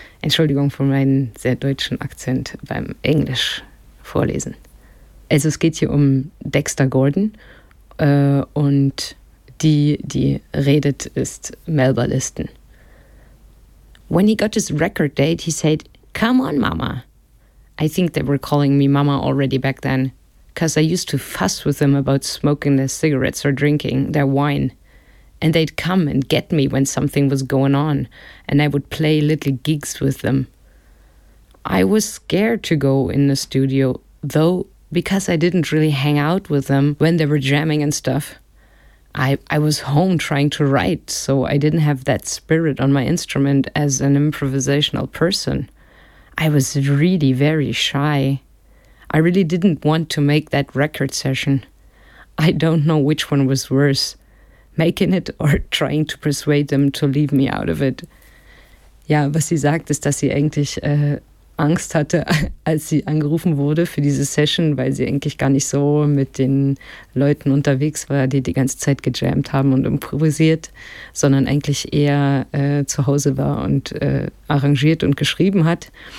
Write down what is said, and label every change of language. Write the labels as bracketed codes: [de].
[de] Entschuldigung für meinen sehr deutschen Akzent beim Englisch vorlesen. Also es geht hier um Dexter Gordon und die redet, ist Melba Liston. [en] When he got his record date, he said, "Come on, Mama." I think they were calling me Mama already back then, because I used to fuss with them about smoking their cigarettes or drinking their wine. And they'd come and get me when something was going on, and I would play little gigs with them. I was scared to go in the studio, though, because I didn't really hang out with them when they were jamming and stuff. I was home trying to write, so I didn't have that spirit on my instrument as an improvisational person. I was really very shy. I really didn't want to make that record session. I don't know which one was worse, making it or trying to persuade them to leave me out of it. [de] Ja, was sie sagt, ist, dass sie eigentlich Angst hatte, als sie angerufen wurde für diese Session, weil sie eigentlich gar nicht so mit den Leuten unterwegs war, die die ganze Zeit gejammt haben und improvisiert, sondern eigentlich eher zu Hause war und arrangiert und geschrieben hat.